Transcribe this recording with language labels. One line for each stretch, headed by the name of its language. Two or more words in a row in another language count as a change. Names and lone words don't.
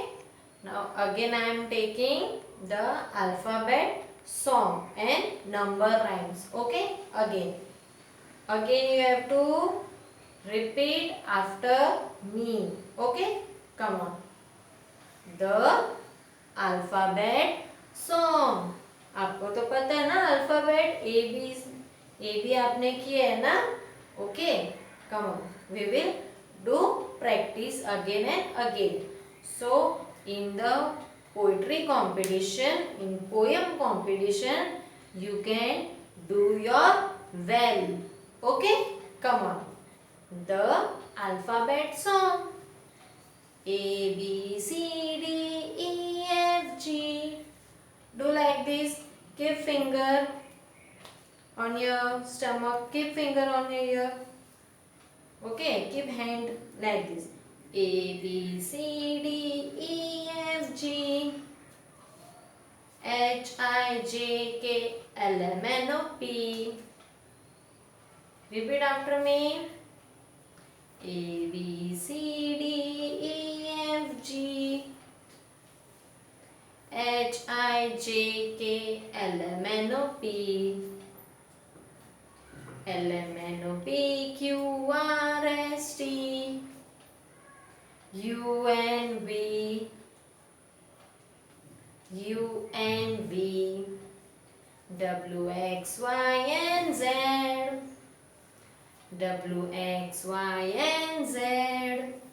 English: Now again I am taking the alphabet song and number rhymes. Okay. Again you have to repeat after me. Okay. Come on. The alphabet song.
Hindi: आपको तो पता है ना
English: alphabet A B
Hindi: आपने किया है ना.
English: ओके. Come on, we will do practice again and again. So, in the poetry competition, in poem competition, you can do your well. Okay? Come on. The alphabet song. A, B, C, D, E, F, G. Do like this. Keep finger on your stomach. Keep finger on your ear. Okay, keep hand like this. A, B, C, D, E, F, G, H, I, J, K, L, M, N, O, P. Repeat after me. A, B, C, D, E, F, G, H, I, J, K, L, M, N, O, P. L, M, N, O, P, Q, R, S, T, U, N, V, U, N, V, W, X, Y, and Z, W, X, Y, and Z.